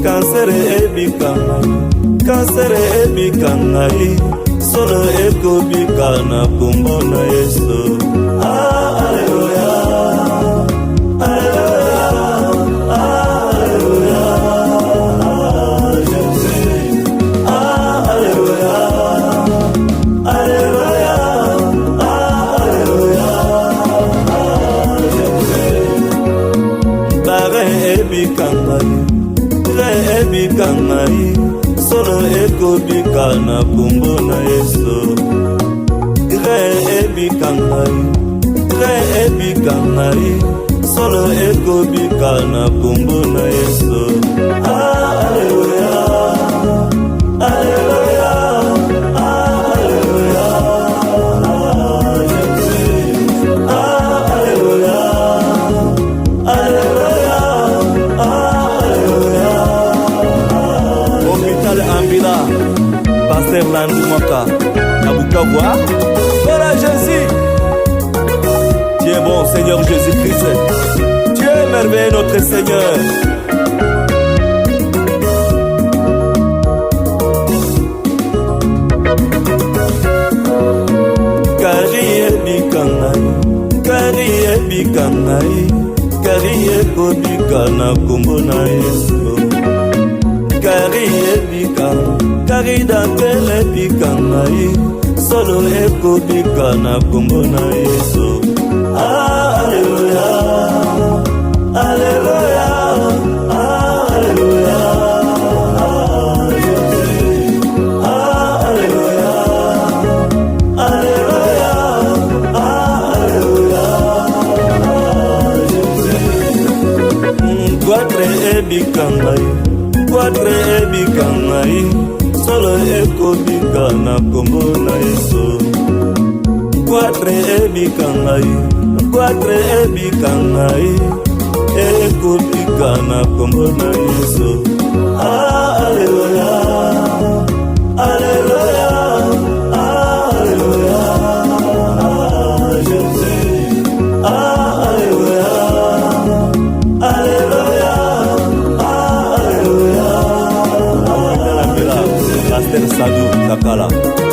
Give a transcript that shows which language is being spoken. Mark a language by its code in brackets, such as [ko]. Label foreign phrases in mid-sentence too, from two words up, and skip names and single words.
[ln] kansere ebika ngai, kansere ebika ngai, solo ekobika na kombo na Yesu. Alleluia, alleluia, alleluia, Jésus. Alleluia, alleluia, alleluia, Jésus. Bare ebika ngai, ebika ngai, solo ekobika na kombo na Yesu. Ebika ngai, ebika ngai, solo ekobika na kombo na Yesu. Alleluia, alleluia, alleluia, Jésus. Alleluia, alleluia, alleluia. [fr] Hôpital Ambila, Pasteur Landou Moka, à Bukavu. Voilà Jésus. Tu es bon, Seigneur Jésus-Christ. Tu es merveilleux, notre Seigneur. [ln] Kari ebika ngai, kari ebika ngai, kari ekobika na kombo na Yesu. Kari ebika, kari dantele ebika ngai, solo ekobika na kombo na Yesu. Alleluia, alleluia, alleluia, Jésus. Alleluia, alleluia, alleluia, Jésus. Quatre ebika ngai, quatre ebika ngai, solo ekobika na kombo na Yesu. Quatre ebika ngai, quatre ebika ngai, ekobika na kombo na Yesu. Alleluia, alleluia, alleluia, Jésus. Alleluia, alleluia, alleluia, Pasteur Sadou Kakala.